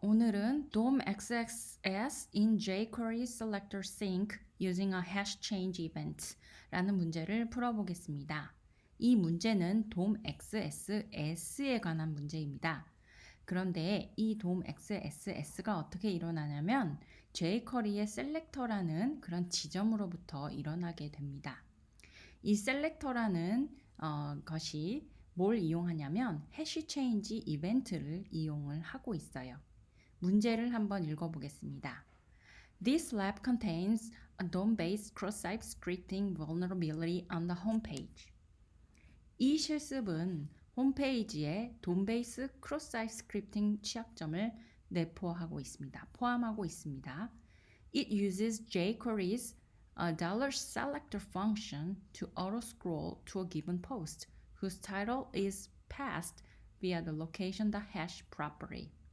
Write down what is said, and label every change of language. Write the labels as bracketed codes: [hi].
[ko] 오늘은 [en] DOM XXS in jQuery Selector Sync using a hash change event [ko] 라는 문제를 풀어보겠습니다. 이 문제는 DOM XSS에 관한 문제입니다. 그런데 이 DOM XSS가 어떻게 일어나냐면 jQuery의 셀렉터라는 그런 지점으로부터 일어나게 됩니다. 이 셀렉터라는 것이 뭘 이용하냐면 해시 체인지 이벤트를 이용을 하고 있어요. 문제를 한번 읽어보겠습니다. [en] This lab contains a DOM-based cross-site scripting vulnerability on the homepage. [ko] 이 실습은 홈페이지에 DOM-based cross-site scripting 취약점을 내포하고 있습니다. 포함하고 있습니다. [en] It uses jQuery's $selector function to auto-scroll to a given post whose title is passed via the location.hash property.